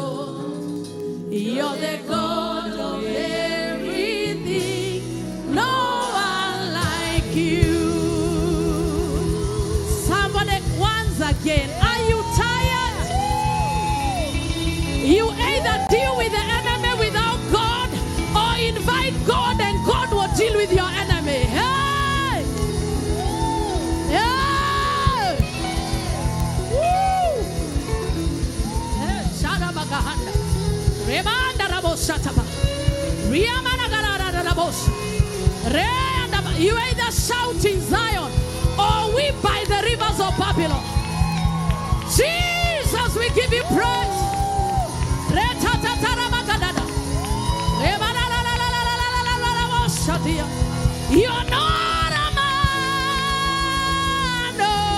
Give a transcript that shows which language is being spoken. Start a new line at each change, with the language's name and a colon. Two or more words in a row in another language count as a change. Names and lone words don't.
English: You're the God of everything, no one like you. Somebody, once again, are you tired? You either deal with the enemy without God, or invite God and God will deal with your enemy. Hey! Hey! Woo! Hey, Shadabagahanda. Remanda Raboshataba. Riamanagarabos. You either shout in Zion or weep by the rivers of Babylon. Jesus, we give you praise. You're not a man, no.